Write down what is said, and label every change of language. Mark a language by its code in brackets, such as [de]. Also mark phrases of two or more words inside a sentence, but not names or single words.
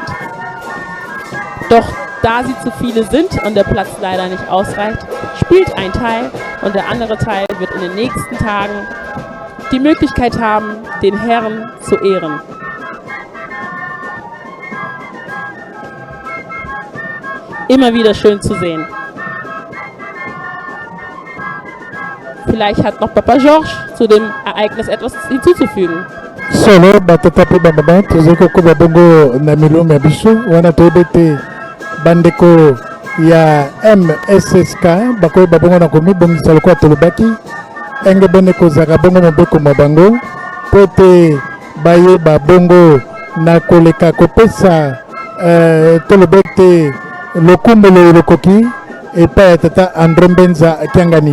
[de] Doch da sie zu viele sind und der Platz leider nicht ausreicht, spielt ein Teil und der andere Teil wird in den nächsten Tagen die Möglichkeit haben, den Herrn zu ehren. Immer wieder schön zu sehen. Vielleicht hat noch Papa Georges zu dem Ereignis etwas hinzuzufügen. [ln] Solo batata pe baba tozeko ko babongo na milome ya biso wana toyebete bandeko ya MSSK bakoyi babongo na komi bongisa lokola tolobaki enge bene kozaka bongo mobeko ma bango po ete bayeba bongo na koleka kopesa toloba ete lokumbelo lokoki epai ya tata André Mbenza Kiangani.